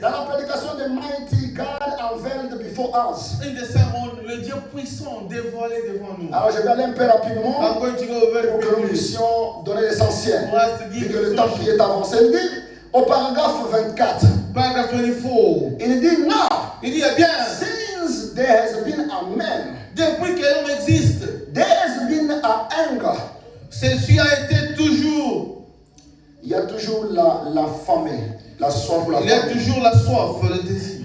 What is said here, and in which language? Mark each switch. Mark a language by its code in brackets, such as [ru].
[fr] Dans la prédication de [en] Mighty God unveiled before us. [fr] Le Dieu puissant dévoilé devant nous. Alors je vais aller un peu rapidement pour que nous puissions donner l'essentiel. Vu que le temps qui est avancé, il dit au paragraphe 24. Paragraphe 24. Il dit now. Il dit eh bien. [en] Since there has been a man. [fr] Depuis que l'homme existe. [en] There has been a hunger. [fr] Ceci a été toujours. Il y a toujours la faim, la soif, la faim. Il y a toujours la soif, le désir.